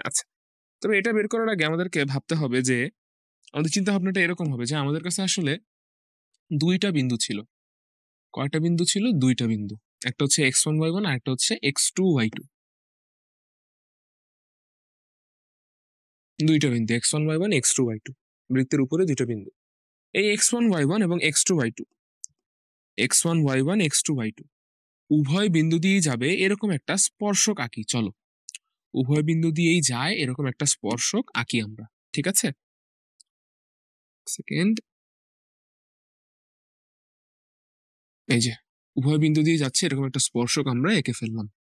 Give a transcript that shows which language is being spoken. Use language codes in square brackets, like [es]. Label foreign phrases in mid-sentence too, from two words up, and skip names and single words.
[bn] আচ্ছা, তবে এটা বের করার আগে আমাদেরকে ভাবতে হবে যে আমাদের চিন্তা ভাবনাটা এরকম হবে যে আমাদের কাছে আসলে দুইটা বিন্দু ছিল। কয়টা বিন্দু ছিল? দুইটা বিন্দু। একটা x1 y1 আর একটা x2 y2। দুইটা বিন্দু x1 y1 x2 y2, বৃত্তের উপরে দুইটা বিন্দু। এই x1 y1 এবং x2 y2, x1 y1 x2 y2 উভয় বিন্দু দিয়েই যাবে এরকম একটা স্পর্শক আঁকি। চলো উভয় বিন্দু দিয়েই যায় এরকম একটা স্পর্শক আঁকি আমরা। ঠিক আছে? সেকেন্ড, এই যে উভয় বিন্দু দিয়ে যাচ্ছে এরকম একটা স্পর্শক আমরা এঁকে ফেললাম।